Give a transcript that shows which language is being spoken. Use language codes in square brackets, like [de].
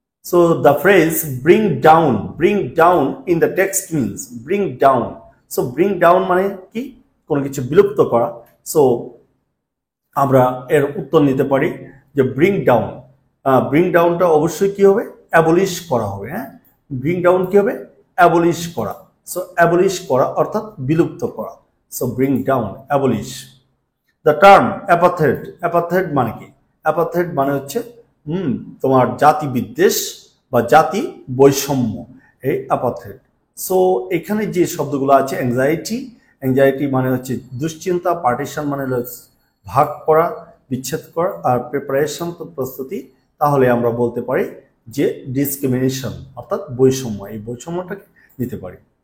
[en] So the phrase bring down in the text means bring down. [bn] So bring down মানে কি? কোনো কিছু বিলুপ্ত করা। সো আমরা এর উত্তর নিতে পারি যে bring down। bring downটা অবশ্যই কি হবে? অ্যাবলিশ করা হবে। হ্যাঁ, bring down কি হবে? অ্যাবলিশ করা। সো অ্যাবলিশ করা অর্থাৎ বিলুপ্ত করা। So bring down, abolish. [en] The term apartheid [bn] মানে কি? apartheid মানে হচ্ছে তোমার জাতি বিদ্বেষ বা জাতি বৈষম্য, এই apartheid। সো এখানে যে শব্দগুলো আছে অ্যাংজাইটি মানে হচ্ছে দুশ্চিন্তা, পার্টিশন মানে ভাগ করা, বিচ্ছেদ করা, আর প্রিপারেশন তো প্রস্তুতি, তাহলে আমরা বলতে পারি যে ডিসক্রিমিনেশন অর্থাৎ বৈষম্য, এই বৈষম্যটাকে নিতে পারি।